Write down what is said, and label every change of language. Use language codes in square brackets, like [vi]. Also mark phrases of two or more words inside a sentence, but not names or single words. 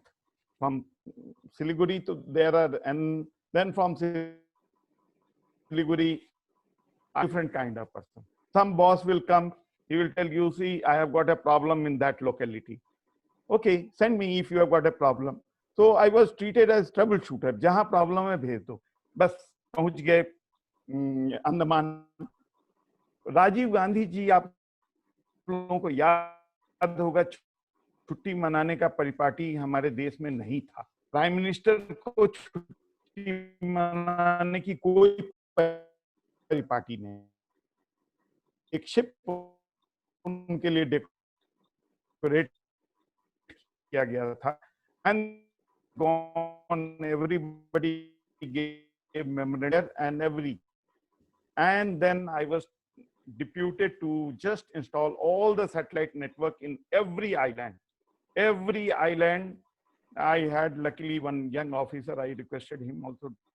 [en] From Siliguri to and then from Siliguri, a different kind of person. Some boss will come, he will tell you, see, I have got a problem in that locality. Okay, send me if you have got a problem. So I was treated as troubleshooter. [hi] Jahan problem hai, bhej do. Bas pahunch gaye Andaman. Rajiv Gandhi ji, aap लोगों को याद होगा, छुट्टी मनाने का परिपाटी हमारे देश में नहीं था. [en] prime minister [hi] को छुट्टी मनाने की कोई परिपाटी नहीं. एक शिप उनके लिए डेकोरेट किया गया था. [en] And gone, everybody gave memorandum and then I was deputed to just install all the satellite network in every island. Every island, I had luckily one young officer, I requested him also.